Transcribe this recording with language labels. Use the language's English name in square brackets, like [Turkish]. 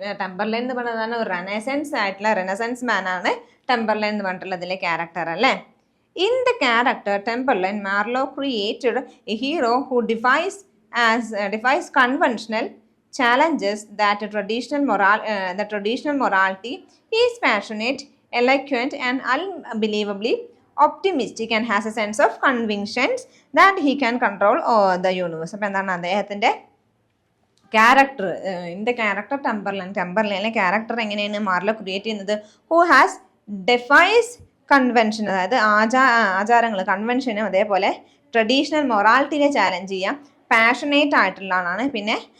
[Malayalam] ടെമ്പർലൈൻ എന്ന് പറഞ്ഞതാണ് ഒരു റെനസൻസ് മാൻ ആണ് ടെമ്പർലൈൻ എന്ന് പറഞ്ഞിട്ടുള്ളതിലെ ക്യാരക്ടർ അല്ലേ. [English] In the character Tamburlaine Marlowe created a hero who defies conventional challenges that the traditional morality. He is passionate, eloquent and unbelievably optimistic and has a sense of convictions that he can control the universe. [Malayalam] അപ്പോൾ എന്താണ് അദ്ദേഹത്തിൻ്റെ character, in the character ടെമ്പർലൈനിലെ character എങ്ങനെയാണ് Marlow create ചെയ്യുന്നത്, [English] who has defies convention, [Malayalam] അതായത് ആചാരങ്ങൾ കൺവെൻഷനും അതേപോലെ traditional മൊറാലിറ്റിനെ challenge ചെയ്യാം, passionate ആയിട്ടുള്ളതാണ്, പിന്നെ